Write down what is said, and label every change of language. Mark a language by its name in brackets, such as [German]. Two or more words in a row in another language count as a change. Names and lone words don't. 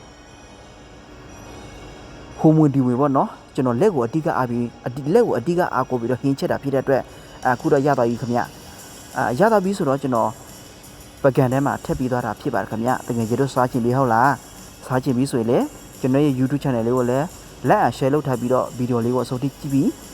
[Burmese] ဟိုမွင်ဒီမွေပေါ့နော်ကျွန်တော်လက်ကိုအဓိကအားပြီးလက်ကိုအဓိကအားကိုပြီးတော့ဟင်းချက်တာဖြစ်တဲ့အတွက်အခုတော့ရသွားပြီခင်ဗျရသွားပြီဆိုတော့ကျွန်တော်ပကံထဲမှာထည့်ပြီးသွားတာဖြစ်ပါတယ်ခင်ဗျတကယ်ကြတော့စားချင်ပြီဟုတ်လားစားချင်ပြီဆိုရင်လေကျွန်တော်ရဲ့ YouTube channel လေးကိုလည်း [English] like and share [Burmese] လုပ်ထားပြီးတော့ဗီဒီယိုလေးကိုအဆုံးထိကြည့်ပြီး